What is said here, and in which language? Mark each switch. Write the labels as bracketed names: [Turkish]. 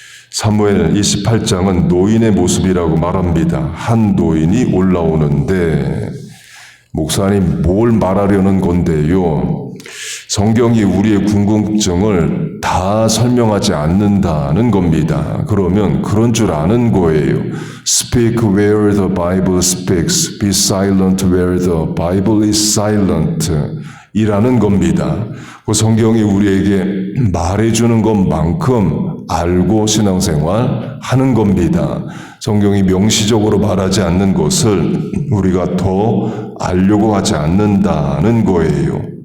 [Korean] 사무엘 28장은 노인의 모습이라고 말합니다. 한 노인이 올라오는데 목사님 뭘 말하려는 건데요? 성경이 우리의 궁금증을 다 설명하지 않는다는 겁니다. 그러면 그런 줄 아는 거예요. [English] Speak where the Bible speaks. Be silent where the Bible is silent. [Korean] 이라는 겁니다. 그 성경이 우리에게 말해주는 것만큼 알고 신앙생활 하는 겁니다. 성경이 명시적으로 말하지 않는 것을 우리가 더 알려고 하지 않는다는 거예요.